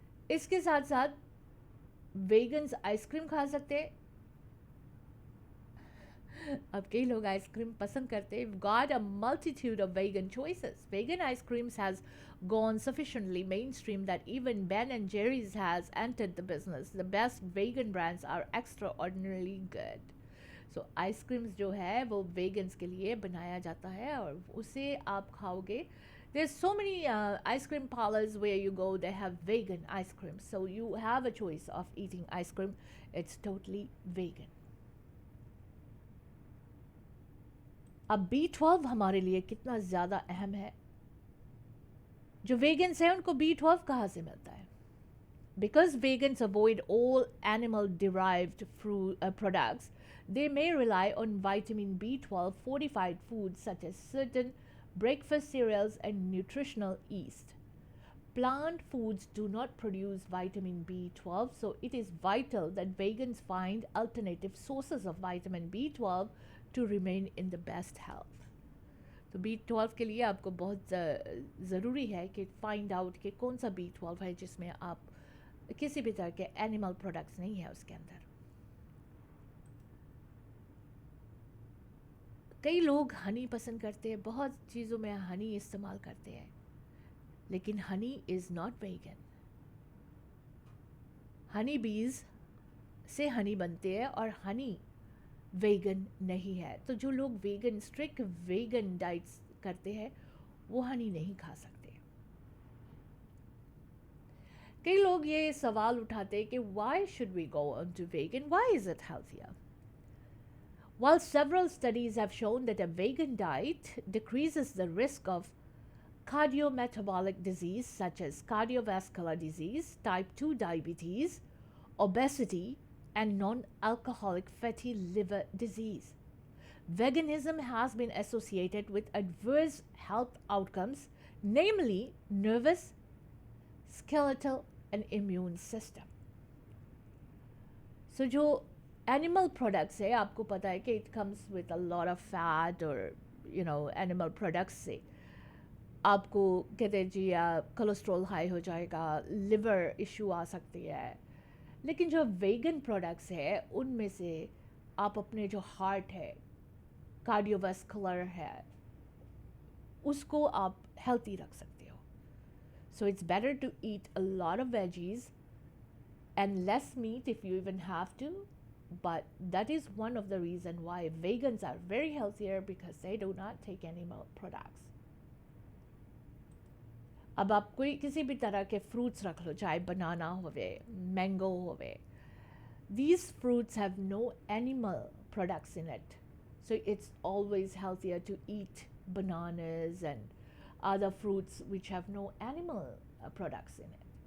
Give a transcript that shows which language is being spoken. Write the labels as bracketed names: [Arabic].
[Hindi] इसके साथ साथ वेगन्स आइसक्रीम खा सकते हैं. अब कई लोग आइसक्रीम पसंद करते हैं. [English] Got a multitude of vegan choices. Vegan ice creams has gone sufficiently mainstream that even Ben and Jerry's has entered the business. The best vegan brands are extraordinarily good. [Hindi] So ice creams जो है वो vegans के लिए बनाया जाता है और उसे आप खाओगे. [English] There's so many ice cream parlors where you go, they have vegan ice cream. So you have a choice of eating ice cream. It's totally vegan. [Hindi] अब B12 हमारे लिए कितना ज़्यादा अहम है. जो वेगन्स हैं उनको B12 कहाँ से मिलता है? [English] Because vegans avoid all animal derived products, they may rely on vitamin B12 fortified foods such as certain breakfast cereals and nutritional yeast. Plant foods do not produce vitamin B12, so it is vital that vegans find alternative sources of vitamin B12 to remain in the best health. [Hindi] तो B12 के लिए आपको बहुत ज़रूरी है कि [English] find out [Hindi] कि कौन सा B12 है जिसमें आप किसी भी तरह के एनिमल प्रोडक्ट्स नहीं है उसके अंदर. कई लोग हनी पसंद करते हैं, बहुत चीज़ों में हनी इस्तेमाल करते हैं, लेकिन [English] Honey is not vegan. [Hindi] Honey बीज से हनी बनते हैं और हनी वेगन नहीं है. तो जो लोग वेगन स्ट्रिक्ट वेगन डाइट्स करते हैं वो हनी नहीं खा सकते. कई लोग ये सवाल उठाते हैं कि [English] why should we go on to vegan? Why is it healthier? While several studies have shown that a vegan diet decreases the risk of cardiometabolic disease such as cardiovascular disease, type 2 diabetes, obesity, and non-alcoholic fatty liver disease, veganism has been associated with adverse health outcomes, namely nervous, skeletal, and immune system. [Hindi] सो जो animal products है, आपको पता है कि [English] it comes with a lot of fat [Hindi] और animal products से आपको कहते हैं जी कोलेस्ट्रॉल हाई हो जाएगा, लिवर इशू आ सकती है। लेकिन जो वेगन प्रोडक्ट्स है उनमें से आप अपने जो हार्ट है, कार्डियोवास्कुलर है, उसको आप हेल्थी रख सकते हो। [English] So it's better to eat a lot of veggies and less meat if you even have to, but that is one of the reason why vegans are very healthier, because they do not take animal products. [Hindi] अब आप कोई किसी भी तरह के fruits रख लो, चाहे बनाना होवे, मैंगो होवे, [English] these fruits have no animal products in it, so it's always healthier to eat bananas and other fruits which have no animal products in it.